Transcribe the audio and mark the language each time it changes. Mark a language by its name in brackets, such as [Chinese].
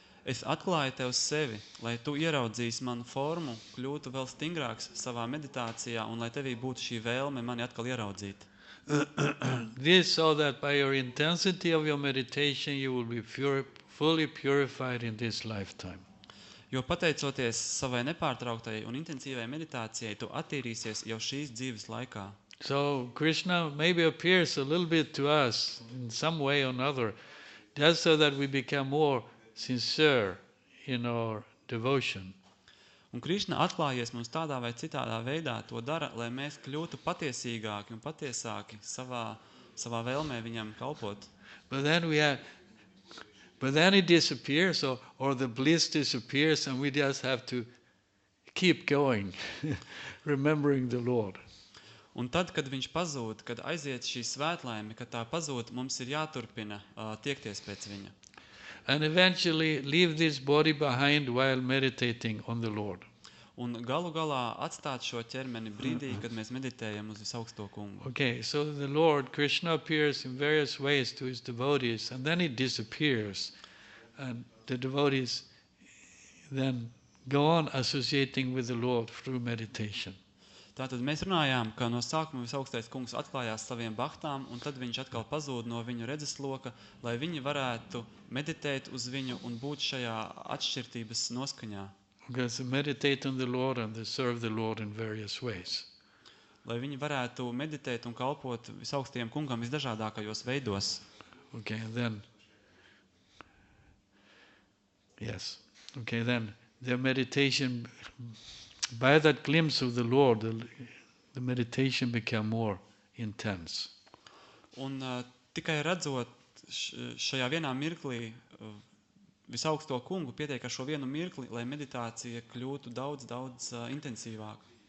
[Latvian] Es atklāju tev sevi, lai tu ieraudzīsi manu formu, kļūtu vēl stingrāks savā meditācijā un lai tevī būtu šī vēlme mani atkal ieraudzīt. [English] This so that by your intensity of your meditation you will be fully purified in this lifetime. [Latvian] Jo pateicoties savai nepārtrauktajai un intensīvai meditācijai, tu attīrīsies jau šīs dzīves laikā. [English] So Krishna maybe appears a little bit to us in some way or another, just so that we become more sincere in our devotion. [Latvian] Un Krišna atklājies mums tādā vai citādā veidā, to dara, lai mēs kļūtu patiesīgāki un patiesāki savā vēlmē viņam kalpot. [English] But then it disappears, or the bliss disappears, and we just have to keep going, remembering the Lord. [Latvian] Un tad, kad viņš pazūd, kad aiziet šī svētlaime, kad tā pazūd, mums ir jāturpina tiekties pēc viņa. [English] And eventually leave this body behind while meditating on the Lord. [Latvian] Un galu galā atstāt šo ķermeni brīdī, kad mēs meditējam uz visaugsto kungu. [English] Okay, so the Lord, Krishna, appears in various ways to his devotees, and then he disappears. And the devotees then go on associating with the Lord through meditation. [Latvian] Tātad mēs runājām, ka no sākuma visaugstais kungs atklājās saviem bahtām, un tad viņš atkal pazūd no viņu redzesloka, lai viņi varētu meditēt uz viņu un būt šajā atšķirtības noskaņā. [English] Because they meditate on the Lord and they serve the Lord in various ways. [Latvian] Lai viņi varētu meditēt un kalpot visaugstajam kungam visdažādākajos veidos. [English] Okay, and then, yes, okay, then their meditation, by that glimpse of the Lord, the meditation became more intense. [Latvian] Un tikai redzot šajā vienā mirklī visaugsto kungu, pietiek ar šo vienu mirkli, lai meditācija kļūtu daudz intensīvāka.